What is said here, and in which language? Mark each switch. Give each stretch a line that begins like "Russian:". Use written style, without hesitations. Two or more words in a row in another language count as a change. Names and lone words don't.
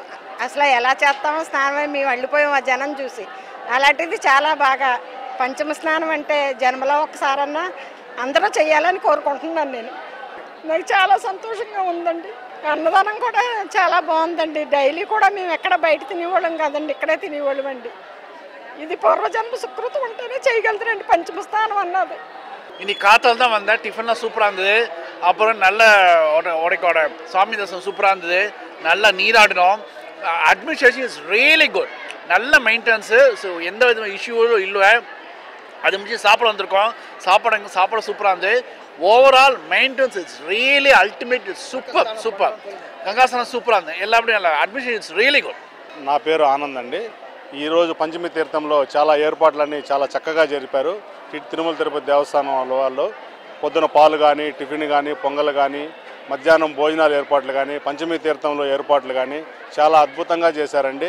Telugu: అసలు ఎలా చేస్తామో స్నానమే మేము వెళ్ళిపోయాం ఆ జనం చూసి. అలాంటిది చాలా బాగా పంచమ స్నానం అంటే జన్మలో ఒకసారన్నా అందరూ చేయాలని కోరుకుంటున్నాను నేను. నాకు చాలా సంతోషంగా ఉందండి. అన్నదానం కూడా చాలా బాగుందండి. డైలీ కూడా మేము ఎక్కడ బయట తినేవాళ్ళం కాదండి, ఇక్కడే తినేవాళ్ళం అండి.
Tamil: இது பூர்வஜன்ம சுக்கிரத்து
Telugu: ఉంటేనే చేయగలుగుతారండి పంచమస్థానం అన్నది.
Tamil: இன்னைக்கு காத்தால் தான் வந்தேன். டிஃபன்லாம் சூப்பராக இருந்தது. அப்புறம் நல்ல உடைக்கோட சாமி தரிசனம் சூப்பராக இருந்தது. நல்லா நீராடினோம்.
English: administration is really good.
Tamil: நல்ல மெயின்டெனன்ஸு. ஸோ எந்த விதமான இஷ்யூவும் இல்லை. அது முடிச்சு சாப்பிட வந்திருக்கோம். சாப்பாடு சூப்பராக இருந்தது.
English: overall maintenance it's really ultimate.
Telugu: సూపర్ గంగాసనం సూపర్ ఉంది. ఎల్లప్పుడూ అడ్మిషన్
English: it's really good.
Telugu: నా పేరు ఆనంద్ అండి. ఈరోజు పంచమి తీర్థంలో చాలా ఏర్పాట్లన్నీ చాలా చక్కగా జరిపారు. తిరుమల తిరుపతి దేవస్థానం వాళ్ళు పొద్దున పాలు కానీ, టిఫిన్ కానీ, పొంగల్ కానీ, మధ్యాహ్నం భోజనాలు ఏర్పాట్లు కానీ, పంచమి తీర్థంలో ఏర్పాట్లు కానీ చాలా అద్భుతంగా చేశారండి.